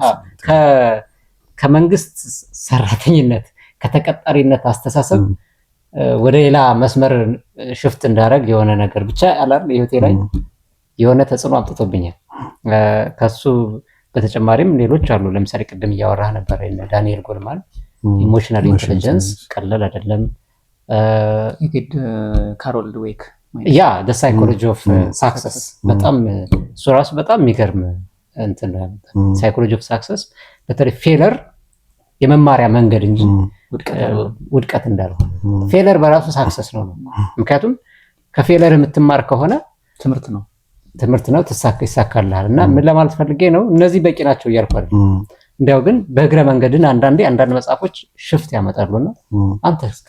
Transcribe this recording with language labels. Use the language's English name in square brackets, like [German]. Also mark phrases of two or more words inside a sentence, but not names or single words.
[Amharic] ከመንግስት ሰራተኝነት ከተቀጣሪነት አስተሳሰብ ወደ ሌላ መስመር ሽፍት እንዳደረግ የሆነ ነገር ብቻ አላል ህይወቴ ላይ የሆነ ተጽዕኖ አምጥቶብኛል ከሱ በተጨማሪም ሌሎች አሉ ለምሳሌ ቅድም እያወራህ ነበር ዳንኤል ጎልማን ኢሞሽናል ኢንተለጀንስ ቀላል አይደለም ካሮል ድዌክ ያ [English] the psychology of success [Amharic] በጣም እሱ ራሱ በጣም የሚገርም እንትን ነው [English] psychology of success [Amharic] በተለይ ፌለር የመማሪያ መንገድ እንጂ ውድቀት እንዳልሆነ ፌለር በራሱ ሳክሰስ ነው ምክንያቱም ከፌለር የምትማር ከሆነ ትምህርት ነው ይሳካልሃል እና ምን ለማለት ፈልጌ ነው እነዚህ በቂ ናቸው እያልኩ አይደል እንዲያው ግን በእግረ መንገድን አንዳንድ መጽሐፎች ሽፍት ያመጣሉና አንተ እስከ